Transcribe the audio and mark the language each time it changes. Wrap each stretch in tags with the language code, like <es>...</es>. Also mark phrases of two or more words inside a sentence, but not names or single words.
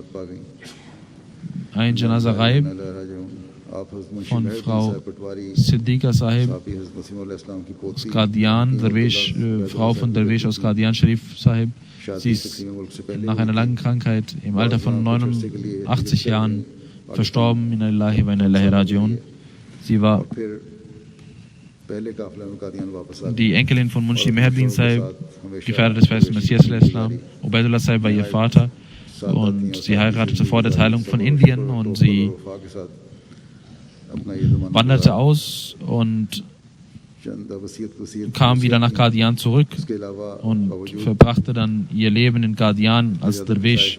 <de>Ein</de> <ar>جنازة غائب</ar> <de>von Frau Siddiqa Sahib aus Qadian, Frau von Derwish aus Qadian Sharif Sahib. Sie ist nach einer langen Krankheit im Alter von 89 Jahren verstorben.</de> <ar>إنا لله وإنا إليه راجعون.</ar> <de>Sie war die Enkelin von Munshi Meheruddin Sahib, Gefährder des Verheißten Messias al-Islam. Ubaidullah Sahib war ihr Vater und sie heiratete vor der Teilung von Indien und sie wanderte aus und kam wieder nach Qadian zurück und verbrachte dann ihr Leben in Qadian als Derwish.</de>